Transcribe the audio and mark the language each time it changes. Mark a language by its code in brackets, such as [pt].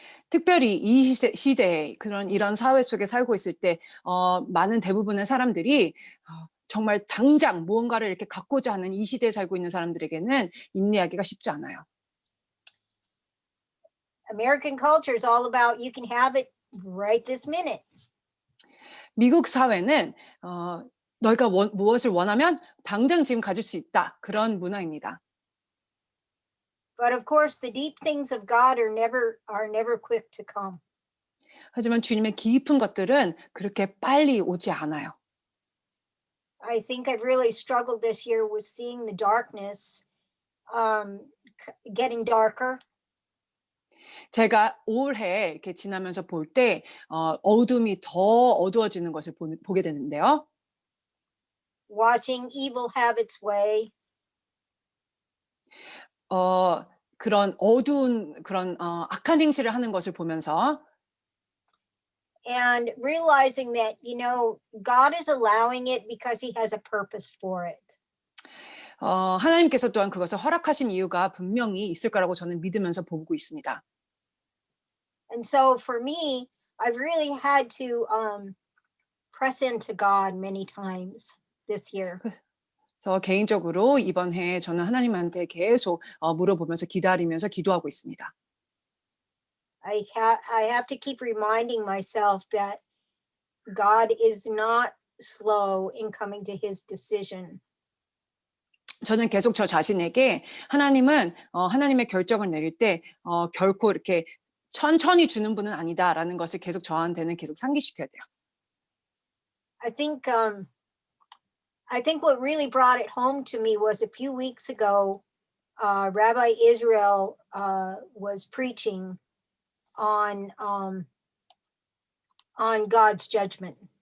[ko] 특별히 이 시대에 이런 사회 속에 살고 있을 때 많은 대부분의 사람들이 정말 당장 무언가를 이렇게 갖고자 하는 이 시대에 살고 있는 사람들에게는 인내하기가 쉽지 않아요. [en] American culture is all about you can have it right this minute. [ko] 미국 사회는 너희가 무엇을 원하면 당장 지금 가질 수 있다. 그런 문화입니다. [en] But of course, the deep things of God are never quick to come. [ko] 하지만 주님의 깊은 것들은 그렇게 빨리 오지 않아요. [en] I think I've really struggled this year with seeing the darkness getting darker. [ko] 제가 올해 이렇게 지나면서 볼 때 어둠이 더 어두워지는 것을 보게 되는데요. [en] Watching evil have its way. [ko] 그런 어두운 그런 악한 행실을 하는 것을 보면서 [en] And realizing that, God is allowing it because he has a purpose for it. [ko] 하나님께서 또한 그것을 허락하신 이유가 분명히 있을 거라고 저는 믿으면서 보고 있습니다. [en] And so for me, I've really had to press into God many times this year. [ko] 그래서 개인적으로 이번 해에 저는 하나님한테 계속 물어보면서 기다리면서 기도하고 있습니다. [en] I have to keep reminding myself that God is not slow in coming to his decision. [ko] 저는 계속 저 자신에게 하나님은 하나님의 결정을 내릴 때 결코 이렇게 천천히 주는 분은 아니다라는 것을 계속 저한테는 계속 상기시켜야 돼요. [en] I think what really brought it home to me was a few weeks ago, Rabbi Israel was preaching on God's judgment.